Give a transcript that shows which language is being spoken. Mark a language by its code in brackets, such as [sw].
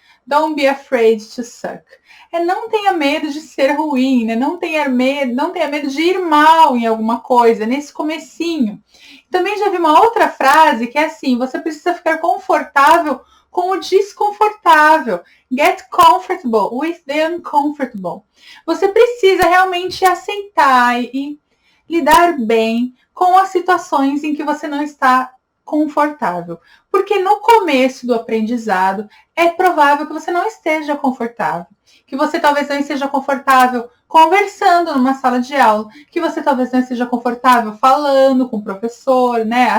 [en] Don't be afraid to suck. [pt] Não tenha medo de ser ruim, né? Não tenha medo de ir mal em alguma coisa, nesse comecinho. Também já vi uma outra frase que é assim, você precisa ficar confortável com o desconfortável. [en] Get comfortable with the uncomfortable. [pt] Você precisa realmente aceitar e lidar bem com as situações em que você não está confortável. Porque no começo do aprendizado é provável que você não esteja confortável. Que você talvez não esteja confortável conversando numa sala de aula, que você talvez não esteja confortável falando com o professor, né?